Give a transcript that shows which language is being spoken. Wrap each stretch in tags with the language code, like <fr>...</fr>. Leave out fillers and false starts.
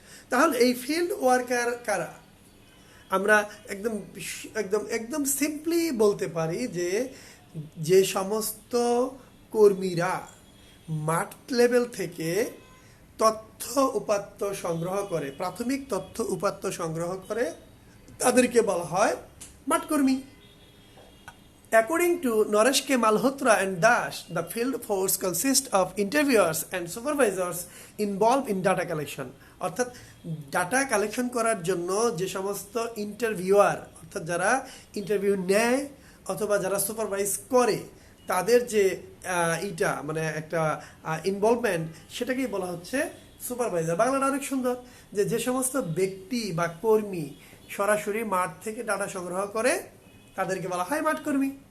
<bn>তাহলে এই field worker কারা? আমরা একদম একদম একদম সিম্পলি বলতে পারি যে সমস্ত কর্মীরা মাঠ লেভেল থেকে তথ্য উপাত্ত সংগ্রহ করে, প্রাথমিক তথ্য উপাত্ত সংগ্রহ করে, তাদেরকে বলা হয় মাঠকর্মী।</bn> <en>According to Naresh K. Malhotra and Dash, the field force consists of interviewers and supervisors involved in data collection.</en> <bn>অর্থাৎ ডাটা কালেকশন করার জন্য যে সমস্ত ইন্টারভিউয়ার, অর্থাৎ যারা ইন্টারভিউ নেয় অথবা যারা সুপারভাইজ করে, তাদের যে মানে একটা ইনভলভমেন্ট, সেটাকেই বলা হচ্ছে সুপারভাইজার। বাংলাটা অনেক সুন্দর, যে সমস্ত ব্যক্তি বা কর্মী সরাসরি মাঠ থেকে ডাটা সংগ্রহ করে, তাদেরকে বলা হয় মাঠকর্মী।</bn>